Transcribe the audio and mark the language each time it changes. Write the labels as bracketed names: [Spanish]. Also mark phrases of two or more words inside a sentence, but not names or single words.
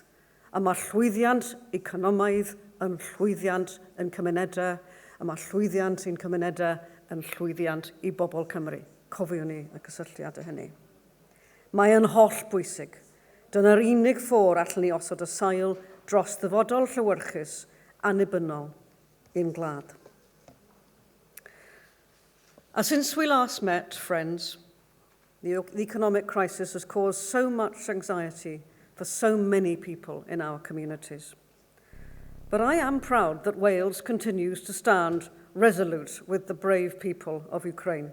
[Welsh] A mae llwyddiant economaidd yn llwyddiant yn cymunedau, a mae llwyddiant i'n cymunedau yn llwyddiant i bobl Cymru. Cofiwn ni y cysylltiad y hynny. Mae yn holl bwysig. Dyna'r unig ffordd allan ni osod y sail dros ddyfodol llywyrchus annibynnol i'n glad. [English] And since we last met, friends, the economic crisis has caused so much anxiety for so many people in our communities. But I am proud that Wales continues to stand resolute with the brave people of Ukraine.